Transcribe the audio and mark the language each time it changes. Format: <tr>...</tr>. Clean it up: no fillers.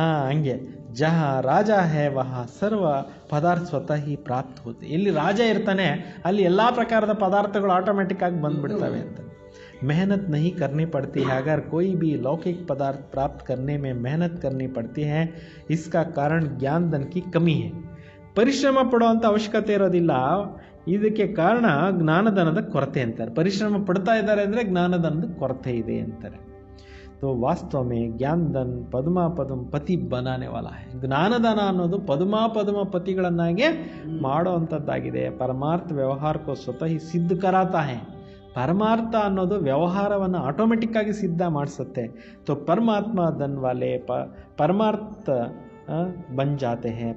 <hi>ಹಂಗೆ ಜಹ ರಾಜ ಹೇ ವಹ ಸರ್ವ ಪದಾರ್ಥ ಸ್ವತಃ ಹಿ ಪ್ರಾಪ್ತ ಹೋತೆ.</hi> <kn>ಎಲ್ಲಿ ರಾಜ ಇರ್ತಾನೆ ಅಲ್ಲಿ ಎಲ್ಲ ಪ್ರಕಾರದ ಪದಾರ್ಥಗಳು ಆಟೋಮೆಟಿಕ್ ಆಗಿ ಬಂದ್ಬಿಡ್ತವೆ ಅಂತ.</kn> <hi>मेहनत नहीं करनी पड़ती है. अगर कोई भी लौकिक पदार्थ प्राप्त करने में मेहनत करनी पड़ती है, इसका कारण ज्ञान धन की कमी है.</hi> <kn>ಪರಿಶ್ರಮ ಪಡುವಂಥ ಅವಶ್ಯಕತೆ ಇರೋದಿಲ್ಲ, ಇದಕ್ಕೆ ಕಾರಣ ಜ್ಞಾನಧನದ ಕೊರತೆ ಅಂತಾರೆ. ಪರಿಶ್ರಮ ಪಡ್ತಾ ಇದ್ದಾರೆ ಅಂದರೆ ಜ್ಞಾನಧನದ ಕೊರತೆ ಇದೆ ಅಂತಾರೆ.</kn> <hi>तो वास्तव में ज्ञान धन पद्मा पद्म पति बनाने वाला है.</hi> <kn>ಜ್ಞಾನಧನ ಅನ್ನೋದು ಪದ್ಮಾ ಪದ್ಮ ಪತಿಗಳನ್ನಾಗೆ ಮಾಡೋ ಅಂಥದ್ದಾಗಿದೆ.</kn> <hi>ಪರಮಾರ್ಥ ವ್ಯವಹಾರ ಕೋ ಸ್ವತಃ ಸಿದ್ಧ ಕರಾತಾ है.</hi> <kn>ಪರಮಾರ್ಥ ಅನ್ನೋದು ವ್ಯವಹಾರವನ್ನು ಆಟೋಮೆಟಿಕ್ಕಾಗಿ ಸಿದ್ಧ ಮಾಡಿಸುತ್ತೆ.</kn> <hi>ತೋ ಪರಮಾತ್ಮ ಧನ್ ವಾಲೆ ಪರಮಾರ್ಥ ಬನ್ ಜಾತೆ ಹೇ.</hi>